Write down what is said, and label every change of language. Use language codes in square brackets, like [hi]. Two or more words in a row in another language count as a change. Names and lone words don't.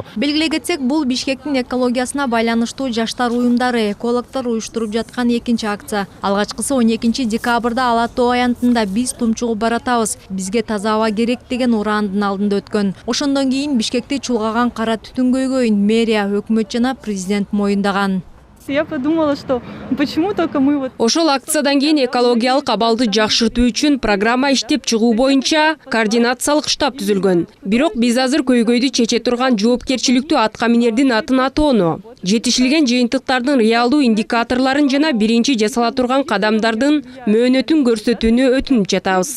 [ky] Белгилей кетсек, бул Бишкектин экологиясына байланыштуу жаштар уюмдары, экологдор уюштуруп жаткан экинчи акция. Алгачкысы 12 декабрда Ала Тоо аянтында биз тумчугуп баратабыз, бизге таза аба керек деген ураандын алдында өткөн. Ошондон кийин Бишкекти чулгаган кара түтүн көйгөйүн мэрия, өкмөт жана президент моюндаган. [ru] Я подумала, что почему только мы вот... [ky] Ошол акциядан кийин экологиялык абалды жакшыртуу үчүн программа иштеп чыгуу боюнча координациялык штаб түзүлгөн. Бирок биз азыр көйгөйдү чече турган жоопкерчиликтүү атка минердин атын атоону, жетишилген жыйынтыктардын реалдуу индикаторлорун жана биринчи жасала турган кадамдардын мөөнөтүн көрсөтүүнү өтүнүп жатабыз.